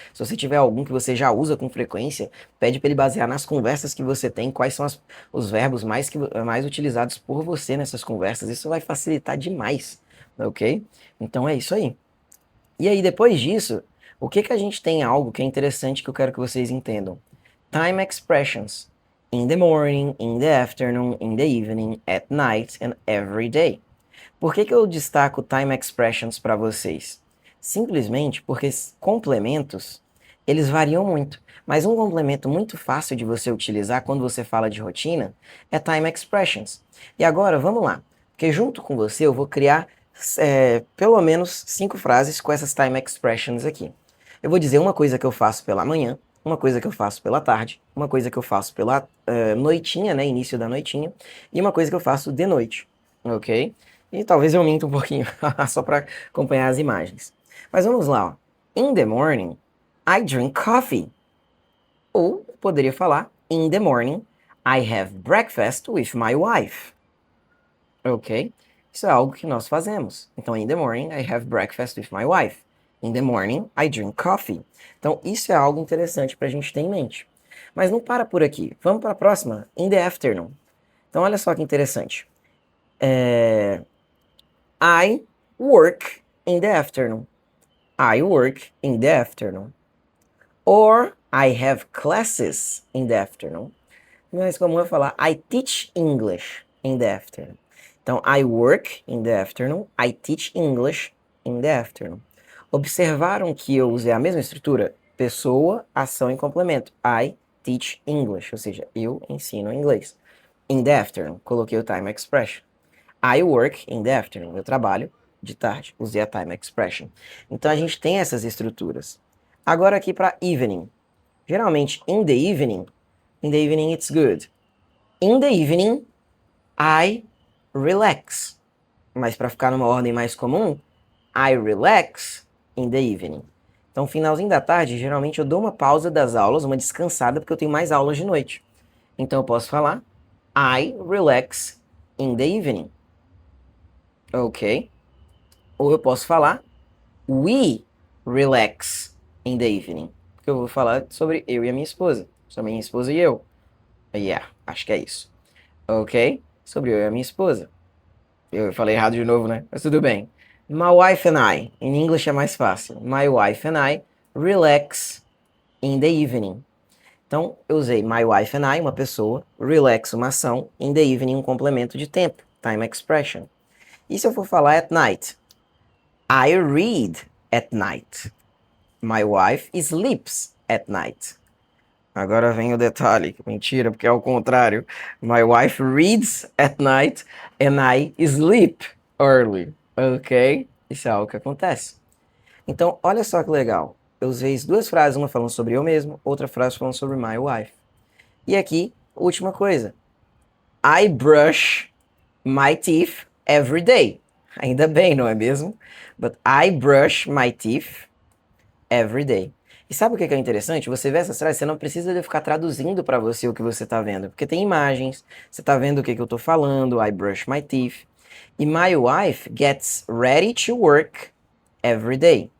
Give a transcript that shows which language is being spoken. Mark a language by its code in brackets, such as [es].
[pt] Se você tiver algum que você já usa com frequência, pede para ele basear nas conversas que você tem, quais são os verbos mais utilizados por você nessas conversas. Isso vai facilitar demais, ok? Então é isso aí. E aí, depois disso, o que que a gente tem algo que é interessante que eu quero que vocês entendam? [en] Time expressions. In the morning, in the afternoon, in the evening, at night and every day. [pt] Por que que eu destaco [en] time expressions [pt] para vocês? Simplesmente porque complementos, eles variam muito. Mas um complemento muito fácil de você utilizar quando você fala de rotina é [en] time expressions. [pt] E agora, vamos lá. Porque junto com você eu vou criar pelo menos 5 frases com essas [en] time expressions [pt] aqui. Eu vou dizer uma coisa que eu faço pela manhã, uma coisa que eu faço pela tarde, uma coisa que eu faço pela noitinha, né, início da noitinha, e uma coisa que eu faço de noite, ok? E talvez eu minta um pouquinho, só para acompanhar as imagens. Mas vamos lá, ó. [en] In the morning, I drink coffee. [pt] Ou poderia falar, [en] in the morning, I have breakfast with my wife. Ok? [pt] Isso é algo que nós fazemos. [en] Então, in the morning, I have breakfast with my wife. In the morning, I drink coffee. [pt] Então, isso é algo interessante para a gente ter em mente. Mas não para por aqui. Vamos para a próxima. [en] In the afternoon. [pt] Então, olha só que interessante. [en] I work in the afternoon. I work in the afternoon. Or, I have classes in the afternoon. [pt] Mais comum é falar, [en] I teach English in the afternoon. Então, I work in the afternoon, I teach English in the afternoon. [pt] Observaram que eu usei a mesma estrutura? Pessoa, ação e complemento. [en] I teach English, [pt] ou seja, eu ensino inglês. [en] In the afternoon, [pt] coloquei o [en] time expression. I work in the afternoon, [pt] eu trabalho de tarde, usei a [en] time expression. [pt] Então, a gente tem essas estruturas. Agora aqui para evening. [en] Geralmente, in the evening it's good. In the evening, I relax. [pt] Mas para ficar numa ordem mais comum, [en] I relax in the evening. [pt] Então, finalzinho da tarde, geralmente eu dou uma pausa das aulas, uma descansada, porque eu tenho mais aulas de noite. Então, eu posso falar [en] I relax in the evening. Ok? [pt] Ou eu posso falar [en] we relax in the evening. [pt] Porque eu vou falar sobre eu e a minha esposa. Sobre minha esposa e eu. Yeah, acho que é isso. Ok? Sobre eu e a minha esposa. Eu falei errado de novo, né? Mas tudo bem. [en] My wife and I. [pt] Em inglês é mais fácil. [en] My wife and I relax in the evening. [pt] Então, eu usei [en] my wife and I, [pt] uma pessoa, relax, uma ação, [en] in the evening, [pt] um complemento de tempo, [en] time expression. [pt] E se eu for falar [en] at night? I read at night. My wife sleeps at night. [pt] Agora vem o detalhe. Mentira, porque é o contrário. [en] My wife reads at night and I sleep early. Ok? [pt] Isso é algo que acontece. Então, olha só que legal. Eu usei duas frases, uma falando sobre eu mesmo, outra frase falando sobre [en] my wife. [pt] E aqui, última coisa. [en] I brush my teeth every day. [pt] Ainda bem, não é mesmo? [en] But I brush my teeth every day. [pt] E sabe o que é interessante? Você vê essas frases, você não precisa de ficar traduzindo para você o que você está vendo, porque tem imagens, você está vendo o que eu estou falando, [en] I brush my teeth. E my wife gets ready to work every day.